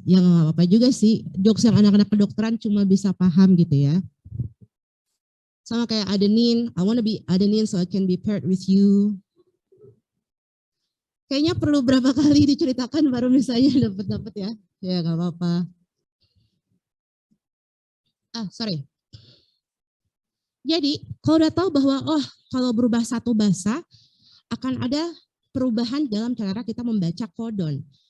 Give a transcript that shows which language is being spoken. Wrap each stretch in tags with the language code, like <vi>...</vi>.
<id>Ya nggak apa-apa juga sih. Jokes yang anak-anak kedokteran cuma bisa paham gitu ya. Sama kayak</id> <en>adenin, I wanna be adenin so I can be paired with you.</en> <id>Kayaknya perlu berapa kali diceritakan baru misalnya dapat ya. Ya nggak apa-apa. Sorry. Jadi kalau udah tahu bahwa kalau berubah 1 basa akan ada perubahan dalam cara kita membaca kodon.</id>